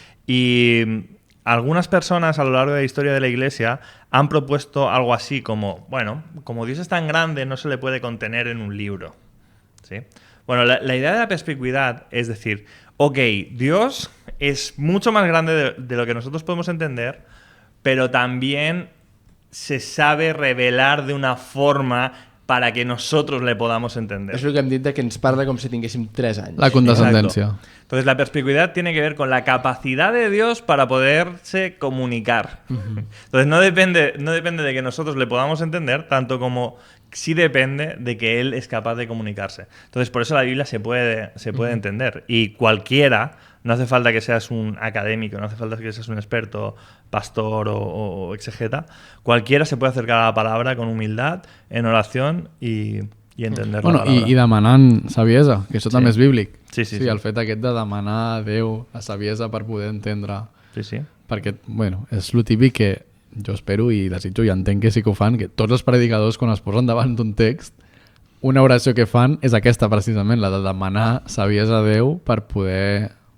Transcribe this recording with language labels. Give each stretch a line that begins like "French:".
Spanish: Y algunas personas a lo largo de la historia de la Iglesia han propuesto algo así como, bueno, como Dios es tan grande, no se le puede contener en un libro, ¿sí? Bueno, la idea de la perspicuidad es decir, ok, Dios es mucho más grande de lo que nosotros podemos entender, pero también se sabe revelar de una forma para que nosotros le podamos entender.
Catalan: És el que hem dit de que ens parla com si tinguéssim 3 anys. La condescendència.
Spanish: Exacto. Entonces la perspicuidad tiene que ver con la capacidad de Dios para poderse comunicar. Entonces no depende de que nosotros le podamos entender, tanto como sí depende de que Él es capaz de comunicarse. Entonces por eso la Biblia se puede entender. Y cualquiera, no hace falta que seas un académico, no hace falta que seas un experto, pastor o exegeta, cualquiera se puede acercar a la palabra con humildad, en oración y entender la palabra.
Catalan: I demanant saviesa, que això també és bíblic. Sí. El fet aquest de demanar a Déu la saviesa per poder entendre. Sí. Perquè, bueno, és lo típic que jo espero i desitjo i entenc que sí que ho fan, que tots els predicadors quan es posen davant d'un text, una oració que fan és aquesta precisament, la de demanar saviesa a Déu per poder...